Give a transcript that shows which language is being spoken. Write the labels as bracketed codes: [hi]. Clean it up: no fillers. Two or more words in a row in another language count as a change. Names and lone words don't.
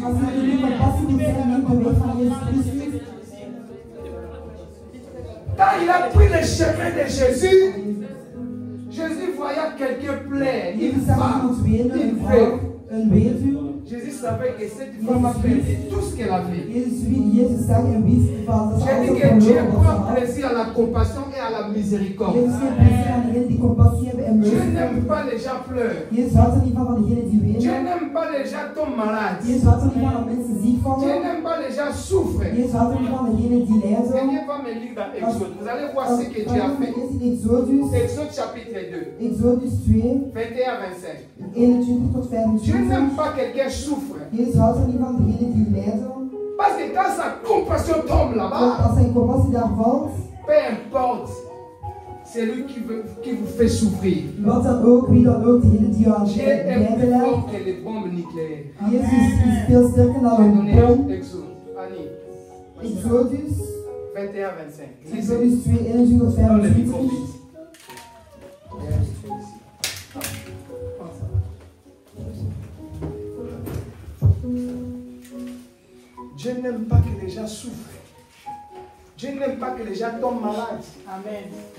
[nl] Als jullie de compassie moet zijn, neem de weg van Jezus Christus. [fr] Quand il a pris le chemin de Jésus, Jésus voyait quelqu'un plaire, [nl] Jezus [fr] une [nl] zag [fr] femme, [nl] iemand wenen, [fr] une [nl] een [fr] veuve. [nl] vrouw, een weduwe. [fr] Jésus savait que cette femme a perdu tout ce qu'elle avait. [nl] Jezus zag en wist van dat ze [fr] J'ai dit [nl] alles [fr] que Dieu [nl] verloren wat ze [fr] prend [nl] had. [fr] plaisir à la compassion et à la miséricorde. [nl] Jezus heeft plezier aan degenen die compassie hebben en [fr] Dieu [nl] mercy [fr] n'aime [nl] hebben. [fr] pas les gens pleurent. [nl] Jezus houdt er niet van degenen die [fr] Dieu [nl] wenen. [fr] n'aime pas les gens tombent malades. [nl] Jezus houdt er niet van dat mensen ziek [fr] Dieu [nl] vallen. [fr] n'aime pas les gens souffrent. [nl] Jezus houdt er niet van degenen die lijden. [fr] Seigneur va me lire dans Exode. Vous allez voir ce que Dieu a fait. [nl] Eerst in Exodus, [fr] Exode chapitre 2, [nl] Exodus 2, [fr] 21 à 25. [nl] 21 tot [fr] Dieu n'aime [nl] 25. [fr] pas quelqu'un souffre. [nl] Jezus houdt er niet van degenen die lijden. [fr] Parce que quand sa compassion tombe [nl] Want [fr] là-bas, [nl] als zijn compassie daar valt, [fr] peu importe, c'est lui qui vous fait souffrir. [nl] wat dan ook, wie dan ook, degene die jou aan het [fr] Dieu est [nl] lijden [fr] plus [nl] leidt. [fr] fort que les bombes nucléaires. [nl] Jezus is veel sterker dan [fr] Je vais [nl] een [fr] donner [nl] bom. [fr] Exode. Annie. [nl] Exodus, [fr] 21 à 25. Lisez. [nl] Exodus 2, 21 tot [fr] Dans le micro [nl] 25. [fr] vite. Dieu n'aime pas que les gens souffrent. Dieu n'aime pas que les gens tombent malades. Amen.